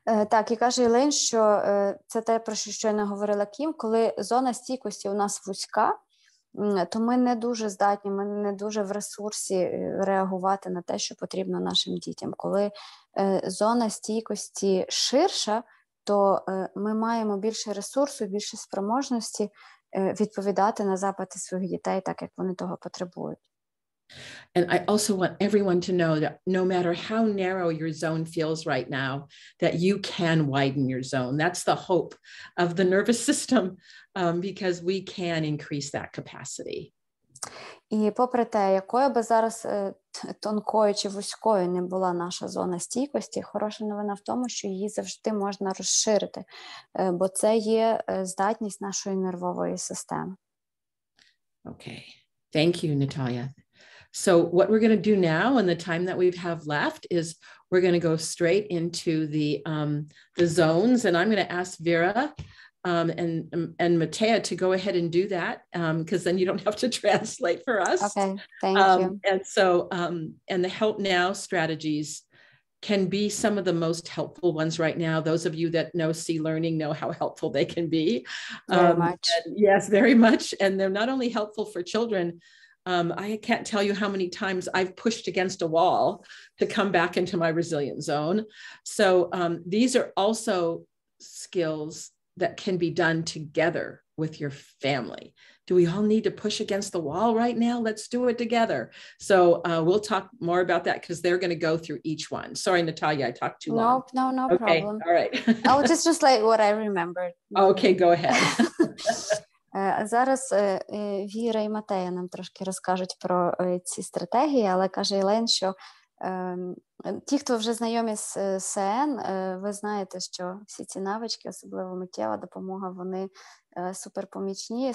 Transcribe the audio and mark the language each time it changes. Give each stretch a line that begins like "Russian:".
Ukrainian: Так, і каже Елейн, що це те, про що щойно говорила Кім, коли зона стійкості у нас вузька, то ми не дуже здатні, ми не дуже в ресурсі реагувати на те, що потрібно нашим дітям. Коли зона стійкості ширша, то ми маємо більше ресурсу, більше спроможності відповідати на запити своїх дітей так, як вони того потребують.
English: And I also want everyone to know that no matter how narrow your zone feels right now, that you can widen your zone. That's the hope of the nervous system, because we can increase that capacity.
Ukrainian: І попри те, якою би зараз тонкою чи вузькою не була наша зона стійкості, хороша новина в тому, що її завжди можна розширити, бо це є здатність нашої нервової системи.
English: Okay. Thank you, Natalia. So what we're going to do now in the time that we have left is we're going to go straight into the zones, and I'm going to ask Vera and Matea to go ahead and do that, because then you don't have to translate for us. Okay, thank you. And so, and the help now strategies can be some of the most helpful ones right now. Those of you that know C Learning know how helpful they can be. Very much. Yes, very much. And they're not only helpful for children. I can't tell you how many times I've pushed against a wall to come back into my resilient zone. So these are also skills that can be done together with your family. Do we all need to push against the wall right now? Let's do it together. So we'll talk more about that because they're going to go through each one. Sorry, Natalia, I talked too long. No Okay, problem. all right. I'll just like what I remembered. Okay, go ahead.
Ukrainian: Зараз Віра і Матея нам трошки розкажуть про ці стратегії, але каже Елейн, що Ті, хто вже знайомі з СН, ви знаєте, що всі ці навички, особливо миттєва допомога, вони суперпомічні.